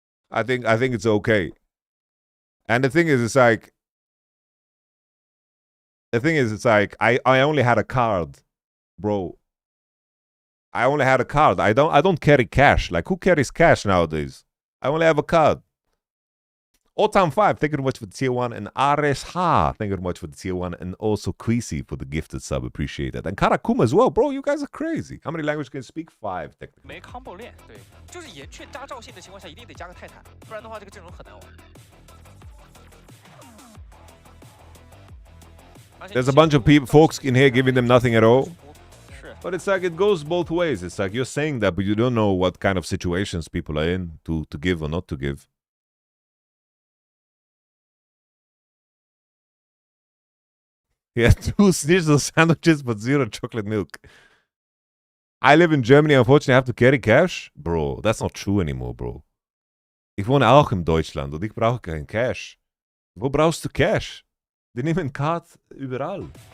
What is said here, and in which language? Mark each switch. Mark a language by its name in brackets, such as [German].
[English] I think it's okay. And the thing is, it's like I only had a card, bro. I only had a card. I don't carry cash. Like, who carries cash nowadays? I only have a card. Otam 5, thank you very much for the tier 1. And Ares Ha, thank you very much for the tier 1. And also Quisi for the gifted sub. Appreciate that. And Karakuma as well. Bro, you guys are crazy. How many languages can you speak? 5, technically. [Chinese] 没 combo 链，对，就是岩雀加赵信的情况下，一定得加个泰坦，不然的话这个阵容很难玩。 [English] There's a bunch of folks in here giving them nothing at all. But it's like it goes both ways. It's like you're saying that, but you don't know what kind of situations people are in to give or not to give. Yeah, 2 schnitzel sandwiches but 0 chocolate milk. I live in Germany, unfortunately I have to carry cash. Bro, that's not true anymore, bro. [German] Ich wohne auch in Deutschland und ich brauche kein Cash. Wo brauchst du Cash? Die nehmen Card überall.